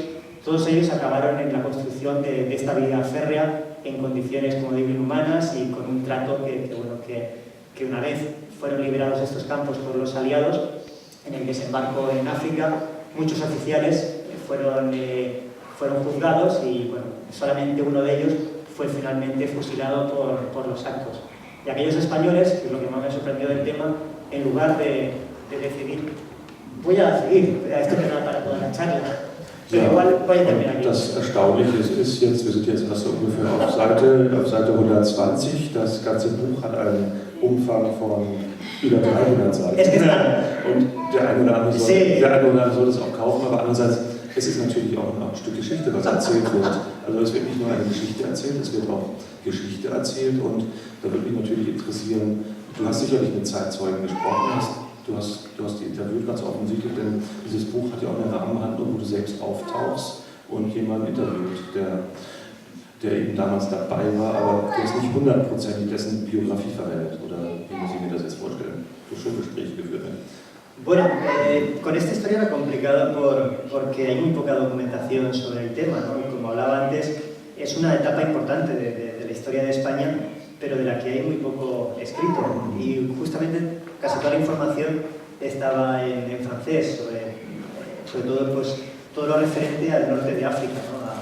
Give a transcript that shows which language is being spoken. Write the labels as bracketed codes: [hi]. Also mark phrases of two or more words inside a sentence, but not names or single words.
[es] Todos ellos acabaron en la construcción de esta vía férrea en condiciones, como digo, inhumanas y con un trato que una vez fueron liberados estos campos por los aliados, en el desembarco en África, muchos oficiales fueron juzgados y bueno, solamente uno de ellos fue finalmente fusilado por los actos. Y aquellos españoles, que es lo que más me sorprendió del tema, en lugar de decidir, voy a seguir, esto que no para toda la charla, pero [de] ja, [es] igual voy a terminar aquí. [de] Das Erstaunliche ist jetzt, wir sind jetzt also ungefähr auf Seite 120, das ganze Buch hat einen Umfang von über 300 Seiten. Und der eine oder andere soll das auch kaufen, aber andererseits, es ist natürlich auch ein Stück Geschichte, was erzählt wird. Also es wird nicht nur eine Geschichte erzählt, es wird auch Geschichte erzählt und da würde mich natürlich interessieren, du hast sicherlich mit Zeitzeugen gesprochen, du hast die interviewt ganz offensichtlich, denn dieses Buch hat ja auch eine Rahmenhandlung, wo du selbst auftauchst und jemanden interviewt, der eben damals dabei war, aber der ist nicht 100%ig dessen Biografie verwendet, oder wie muss ich mir das jetzt vorstellen? So schön Gespräche geführt werden. [es] Bueno, con esta historia era complicada porque hay muy poca documentación sobre el tema, ¿no? Y como hablaba antes, es una etapa importante de la historia de España, pero de la que hay muy poco escrito. Y justamente casi toda la información estaba en francés, sobre todo pues, todo lo referente al norte de África, ¿no?